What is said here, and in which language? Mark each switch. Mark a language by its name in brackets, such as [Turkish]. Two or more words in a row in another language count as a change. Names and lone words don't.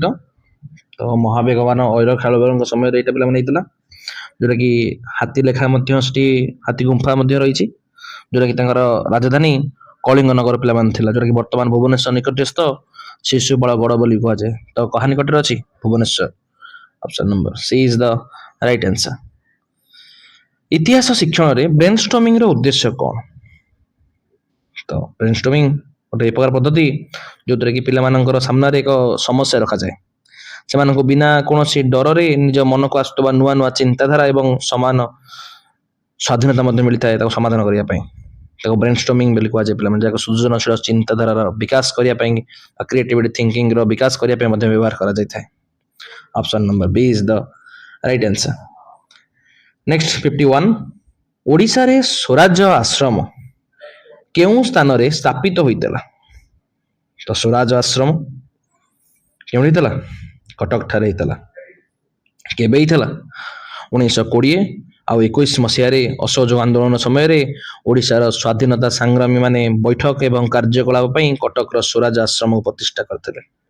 [Odia] ତ ମହାବେଗବାନ ଐର ଖାରବେଳଙ୍କ ସମୟରେ ଏଇଟା ପିଲାମାନେ ହେଇଥିଲା, ଯୋଉଟା କି ହାତୀ ଲେଖା ମଧ୍ୟ ସେଠି ହାତୀ ଗୁମ୍ଫା ମଧ୍ୟ ରହିଛି, ଯୋଉଟା କି ତାଙ୍କର ରାଜଧାନୀ କଳିଙ୍ଗ ନଗର ପିଲାମାନେ ଥିଲା, ଯୋଉଟା କି ବର୍ତ୍ତମାନ ଭୁବନେଶ୍ୱର ନିକଟସ୍ଥ ଶିଶୁପାଳ ଗଡ଼ ବୋଲି କୁହାଯାଏ। ତ କାହା ନିକଟରେ ଅଛି? [English] ଭୁବନେଶ୍ୱର। option number C is the right answer. [Odia] ଇତିହାସ ଶିକ୍ଷଣରେ ବ୍ରେନଷ୍ଟର୍ମିଂର ଉଦ୍ଦେଶ୍ୟ କଣ? ତ ବ୍ରେନଷ୍ଟର୍ମିଂ ଗୋଟେ ଏ ପ୍ରକାର ପଦ୍ଧତି ଯୋଉଥିରେ କି ପିଲାମାନଙ୍କର ସାମ୍ନାରେ ଏକ ସମସ୍ୟା ରଖାଯାଏ, ସେମାନଙ୍କୁ ବିନା କୌଣସି ଡରରେ ନିଜ ମନକୁ ଆସୁଥିବା ନୂଆ ନୂଆ ଚିନ୍ତାଧାରା ଏବଂ ସମାନ ସ୍ୱାଧୀନତା ମଧ୍ୟ ମିଳିଥାଏ ତାକୁ ସମାଧାନ କରିବା ପାଇଁ। ତାକୁ ବ୍ରେନଷ୍ଟର୍ମିଂ ବୋଲି କୁହାଯାଏ ପିଲାମାନେ, ଯାହାକୁ ସୃଜନଶୀଳ ଚିନ୍ତାଧାରାର ବିକାଶ କରିବା ପାଇଁ, [English] creativity thinking [Odia] ବିକାଶ କରିବା ପାଇଁ ମଧ୍ୟ ବ୍ୟବହାର କରାଯାଇଥାଏ। [English] option number B is the right answer. [Odia] ନେକ୍ସଟ 51, ଓଡ଼ିଶାରେ ସ୍ୱରାଜ୍ୟ ଆଶ୍ରମ କେଉଁ ସ୍ଥାନରେ ସ୍ଥାପିତ ହୋଇଥିଲା? ତ ସ୍ୱରାଜ ଆଶ୍ରମ କେଉଁଠି ହେଇଥିଲା? କଟକ ଠାରେ ହେଇଥିଲା। କେବେ ହେଇଥିଲା? 1920 ଆଉ 21 ମସିହାରେ ଅସହଯୋଗ ଆନ୍ଦୋଳନ ସମୟରେ ଓଡ଼ିଶାର ସ୍ୱାଧୀନତା ସଂଗ୍ରାମୀ ମାନେ ବୈଠକ ଏବଂ କାର୍ଯ୍ୟକଳାପ ପାଇଁ କଟକର ସ୍ୱରାଜ ଆଶ୍ରମକୁ ପ୍ରତିଷ୍ଠା କରିଥିଲେ।